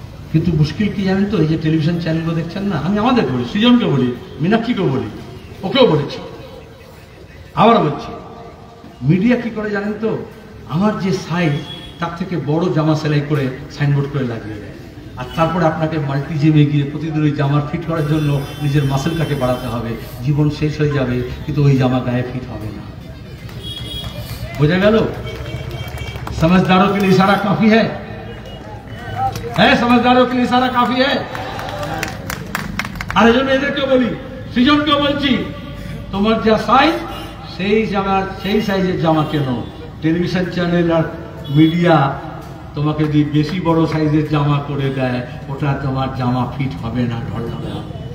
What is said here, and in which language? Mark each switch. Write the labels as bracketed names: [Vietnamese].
[Bangla] কিন্তু মুশকিল কি জানেন তো, এই যে টেলিভিশন চ্যানেলগুলো দেখছেন না, আমি আমাদের বলি, সৃজনকে বলি, মীনাক্ষীকেও বলি, ওকেও বলেছি, আবার বলছি, মিডিয়া কি করে জানেন তো, আমার যে সাইজ তার থেকে বড় জামা সেলাই করে সাইনবোর্ড করে লাগিয়ে দেয়। আর তারপরে আপনাকে মাল্টি জিমে গিয়ে প্রতিদিন ওই জামার ফিট করার জন্য নিজের মাসেলটাকে বাড়াতে হবে। জীবন শেষ হয়ে যাবে, কিন্তু ওই জামা গায়ে ফিট হবে না। বোঝা গেল? [Hindi] समझदारों के लिए इशारा काफी है, समझदारों के लिए इशारा काफी है। [Bangla] আর এজন্য এদেরকেও বলি, সৃজনকেও বলছি, তোমার যা সাইজ সেই জামার সেই সাইজের জামা কেন। টেলিভিশন চ্যানেল আর মিডিয়া তোমাকে যদি বেশি বড় সাইজের জামা করে দেয়, ওটা তোমার জামা ফিট হবে না, ঢলঢলে হবে।